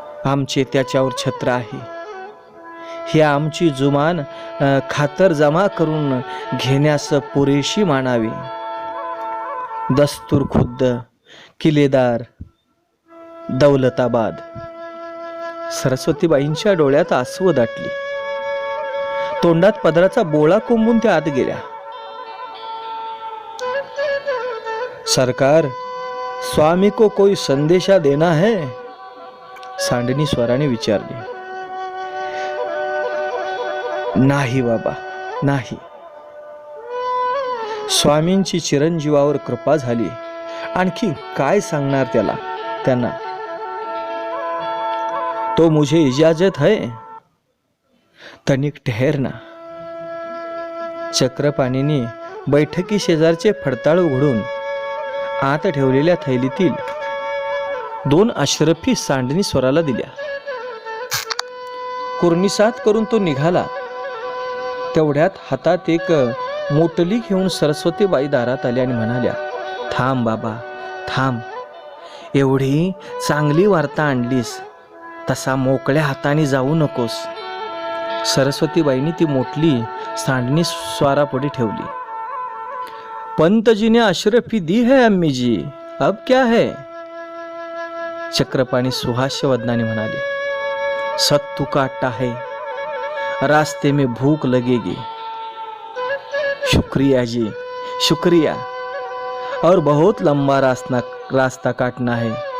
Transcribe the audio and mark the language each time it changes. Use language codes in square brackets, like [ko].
[mr] आमचे त्याच्यावर छत्र आहे. ही आमची जुमान खातर जमा करून घेण्यास पुरेशी मानावी. दस्तूर खुद्द, किल्लेदार, दौलताबाद. सरस्वतीबाईंच्या डोळ्यात आसू दाटली. तोंडात पदराचा बोळा कोंबून त्या आत गेल्या. [hi] सरकार, स्वामी को कोई संदेशा देना है? [mr] सांडणी स्वराने विचारले. नाही बाबा, नाही. स्वामींची चिरंजीवावर कृपा झाली. आणखी काय सांगणार त्यांना? [hi] तो मुझे इजाजत है? तनिक ठहरना. [mr] चक्रपाणीने बैठकी शेजारचे फडताळ उघडून आत ठेवलेल्या थैलीतील 2 अशरफी सांडणी स्वराला दिल्या. कुर्निसात करून तो निघाला. तेवढ्यात हातात एक मोटली घेऊन सरस्वतीबाई दारात आल्या आणि म्हणाल्या, थांब बाबा, थांब. एवढी चांगली वार्ता आणलीस, तसा मोकळ्या हाताने जाऊ नकोस. सरस्वतीबाईंनी ती मोटली सांडणी स्वारापुढे ठेवली. [hi] पंत जी ने अशरफी दी है अम्मी जी, अब क्या है? [mr] चक्रपाणी सुहास्य वदनाने म्हणाले, [hi] सत्तू काटता है, रास्ते में भूख लगेगी. शुक्रिया जी, शुक्रिया. और बहुत लंबा रास्ता काटना है.